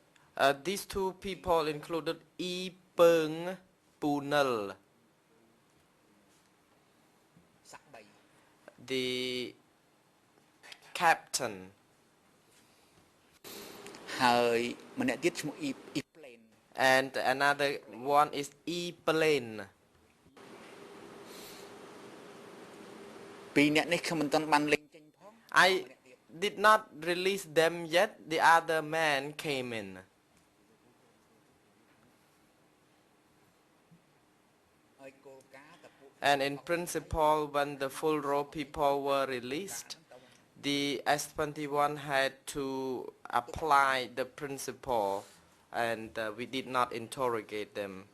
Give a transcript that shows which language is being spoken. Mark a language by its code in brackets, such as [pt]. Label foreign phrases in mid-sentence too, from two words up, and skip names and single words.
[en] These two people included E. Peng Punal, the captain. [km] ហើយម្នាក់ទៀតឈ្មោះ [en] And another one is E. Plane. [km] ពីរនាក់នេះខ្ញុំមិនទាន់បានលេងចេញផង [en] I did not release them yet. The other man came in. And in principle, when the full row people were released, the S21 had to apply the principle, and we did not interrogate them.